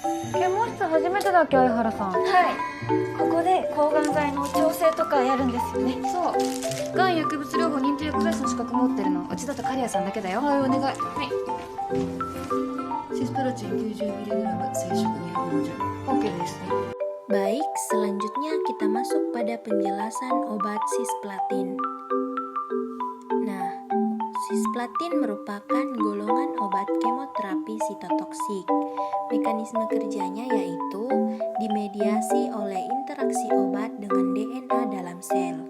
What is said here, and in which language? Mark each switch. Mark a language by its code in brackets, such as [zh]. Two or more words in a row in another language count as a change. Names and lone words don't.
[ja] 検問室初めてだっけ、相原さん。はい。ここで抗がん剤の調整とかやるんですよね。そう。がん薬物療法認定薬剤師の資格持ってるのうちだと刈谷さんだけだよ。はい、お願い。はい。シスプラチン 90mg 静食250。OK です。 [id] Baik, selanjutnya kita masuk pada penjelasan obat cisplatin. Nah, cisplatin merupakan golongan obat kemoterapi sitotoksik. Mekanisme kerjanya yaitu dimediasi oleh interaksi obat dengan DNA dalam sel.